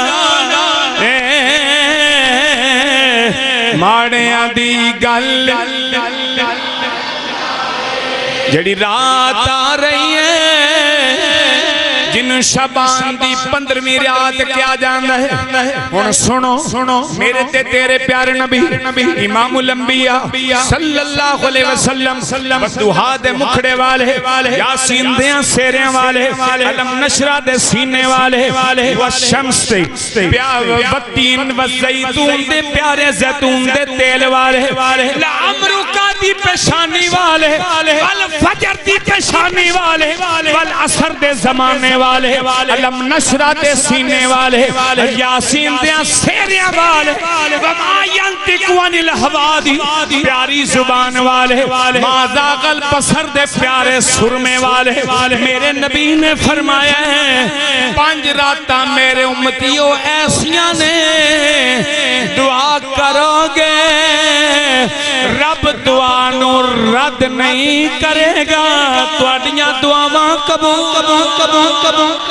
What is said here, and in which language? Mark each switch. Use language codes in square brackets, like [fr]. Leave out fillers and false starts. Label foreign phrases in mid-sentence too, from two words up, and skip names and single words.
[pa] ماڑیاں دی گل جیہڑی رات آ رہی ہے، جن شعبان دی 15ویں رات کیا جاندا ہے. ہن سنو سنو میرے تے تیرے پیارے نبی [ar] إمام الأنبياء صلى الله عليه وسلم, [pa] ضحیٰ دے مکھڑے والے، یاسین دے سہرے والے، الم نشرح دے سینے والے, و شمس دے و تین و زیتون دے پیارے زیتون دے تیل والے, [ar] لعمرك [pa] دی پیشانی والے، والفجر دی پیشانی والے، والعصر دے زمانے والے، الم نشرح دے سینے والے، یاسین دے سہرے والے, [ar] وما ينطق عن الهوى [pa] دی پیاری زبان والے, [ar] ما زاغ البصر [pa] دے پیارے سرمے والے. میرے نبی نے فرمایا ہے 5 راتاں میرے امتیو ایسیاں نے، دعا کرو گے رب دعا نوں رد نہیں کرے گا، تہاڈیاں دعاواں قبول قبول قبول قبول कबूल कबूल।